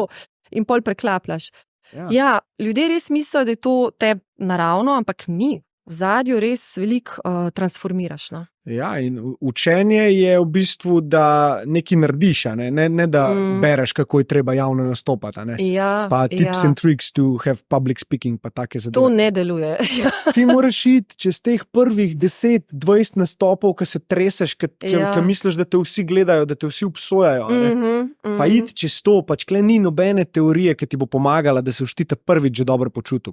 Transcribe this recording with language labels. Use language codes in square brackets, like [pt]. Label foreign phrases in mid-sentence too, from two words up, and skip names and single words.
[sl] In pol preklapljaš. Ja, ljudje res mislijo, da je to tebi naravno, ampak ni. V zadju res veliko transformiraš. No? Ja, in učenje je v bistvu, da nekaj narediš, ne da bereš, kako je treba javno nastopati. [en] Pa tips and tricks to have public speaking, [sl] pa take zadeve. To ne deluje. Ti moraš iti čez teh prvih 10-20 nastopov, ko se treseš, ko misliš, da te vsi gledajo, da te vsi obsojajo. Pa iti čez to, pač kle ni nobene teorije, ki ti bo pomagala, da se boš ti prvič že dobro počutil.